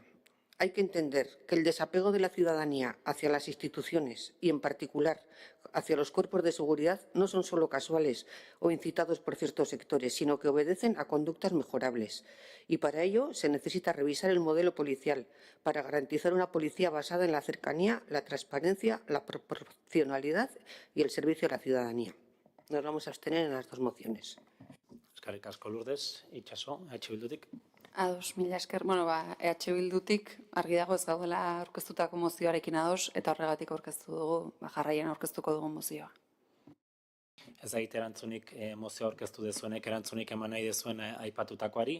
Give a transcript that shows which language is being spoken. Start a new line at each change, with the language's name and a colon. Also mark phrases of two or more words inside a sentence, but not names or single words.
Spanish: Hay que entender que el desapego de la ciudadanía hacia las instituciones y, en particular, hacia los cuerpos de seguridad no son solo casuales o incitados por ciertos sectores, sino que obedecen a conductas mejorables. Y para ello se necesita revisar el modelo policial para garantizar una policía basada en la cercanía, la transparencia, la proporcionalidad y el servicio a la ciudadanía. Nos vamos a abstener en las dos mociones.
Basque: Eskerrik asko Lourdes, Itxaso, Bildutik. Ados, mila esker. Bildutik argi dago ez gaudela aurkeztutako mozioarekin ados, eta horregatik aurkeztu dugu, jarraian aurkeztuko dugu mozioa. Ez da erantzunik mozioa aurkeztu dezuenek, erantzunik eman nahi dezuen aipatutakoari.